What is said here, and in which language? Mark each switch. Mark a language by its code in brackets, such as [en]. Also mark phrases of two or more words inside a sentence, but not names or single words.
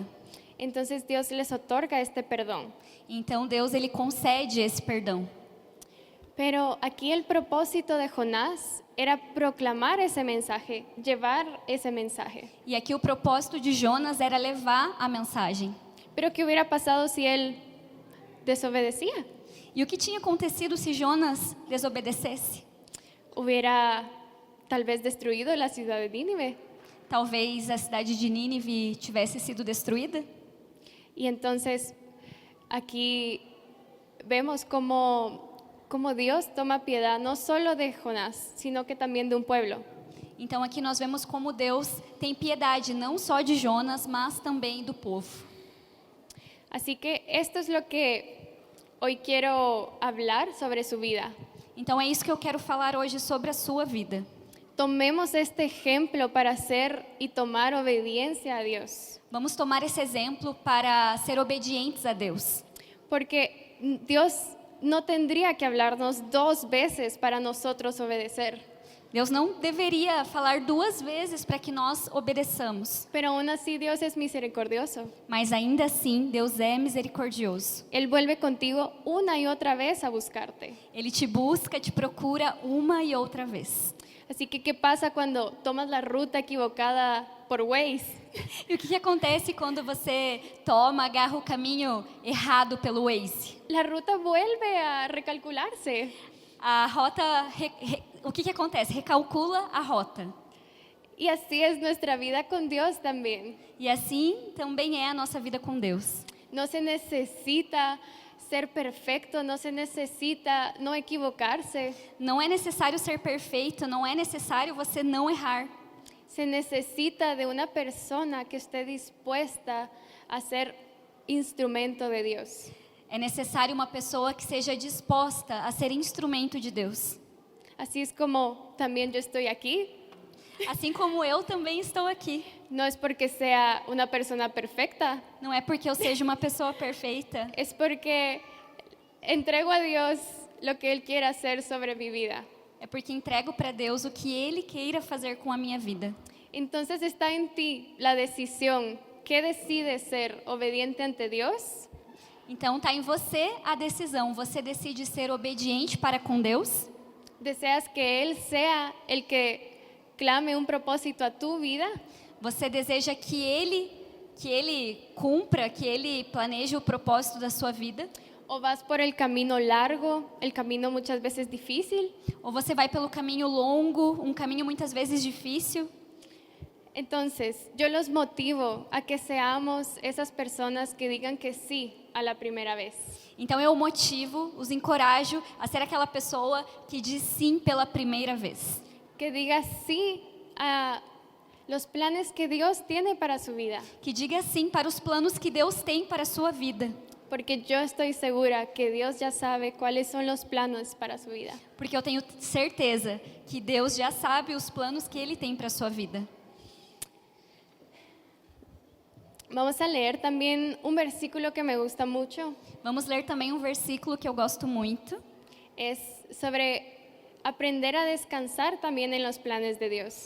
[es] Entonces Dios les otorga este perdón. [pt] Então Deus ele concede esse perdão. [es] Pero aquí el propósito de Jonás era proclamar ese mensaje, llevar ese mensaje. [pt] E aqui o propósito de Jonas era levar a mensagem. [es] Pero ¿qué hubiera pasado si él desobedecía? [pt] E o que tinha acontecido se Jonas desobedecesse? [es] Hubiera tal vez destruido la ciudad de Nínive. [pt] Talvez a cidade de Nínive tivesse sido destruída. [es] Y entonces aquí vemos cómo Dios toma piedad no solo de Jonás, sino que también de un pueblo. [pt] Então aqui nós vemos como Deus tem piedade não só de Jonas, mas também do povo. [es] Así que esto es lo que hoy quiero hablar sobre su vida. [pt] Então é isso que eu quero falar hoje sobre a sua vida. [es] Tomemos este ejemplo para hacer y tomar obediencia a Dios. [pt] Vamos tomar esse exemplo para ser obedientes a Deus. [es] Porque Dios no tendría que hablarnos 2 veces para nosotros obedecer. [pt] Deus não deveria falar 2 vezes para que nós obedeçamos. [es] Pero aún así Dios es misericordioso. [pt] Mas ainda assim, Deus é misericordioso. [es] Él vuelve contigo una y otra vez a buscarte. [pt] Ele te busca, te procura uma e outra vez. [es] Así que, ¿qué pasa cuando tomas la ruta equivocada por Waze? [pt] E o que acontece quando você agarra o caminho errado pelo Waze? [es] La ruta vuelve a recalcularse. [pt] A rota, o que acontece? Recalcula a rota. [es] Y así es nuestra vida con Dios también. [pt] E assim também é a nossa vida com Deus. [es] No se necesita ser perfecto, no se necesita no equivocarse. [pt] Não é necessário ser perfeito, não é necessário você não errar. [es] Se necesita de una persona que esté dispuesta a ser instrumento de Dios. [pt] É necessário uma pessoa que seja disposta a ser instrumento de Deus. [es] Así es como también yo estoy aquí. [pt] Assim como eu também estou aqui. [es] No es porque sea una persona perfecta, [pt] Não é porque eu seja uma pessoa perfeita, [es] es porque entrego a Dios lo que Él quiere hacer sobre mi vida. [pt] é porque entrego para Deus o que Ele queira fazer com a minha vida. [es] Entonces está en ti la decisión. ¿Qué decides ser? ¿Obediente ante Dios? [pt] Então está em você a decisão. Você decide ser obediente para com Deus? [es] ¿Deseas que Él sea el que clame un propósito a tu vida? [pt] Você deseja que Ele cumpra, que Ele planeje o propósito da sua vida? [es] ¿O vas por el camino largo, el camino muchas veces difícil? [pt] Ou você vai pelo caminho longo, um caminho muitas vezes difícil? [es] Entonces, yo los motivo a que seamos esas personas que digan que sí a la primera vez. [pt] Então eu motivo, os encorajo a ser aquela pessoa que diz sim pela primeira vez. [es] Que diga sí a los planes que Dios tiene para su vida. [pt] Que diga sim para os planos que Deus tem para a sua vida. [es] Porque yo estoy segura que Dios ya sabe cuáles son los planos para su vida. [pt] Porque eu tenho certeza que Deus já sabe os planos que Ele tem para a sua vida. [es] Vamos a leer también un versículo que me gusta mucho. [pt] Vamos ler também um versículo que eu gosto muito. [es] Es sobre aprender a descansar también en los planes de Dios.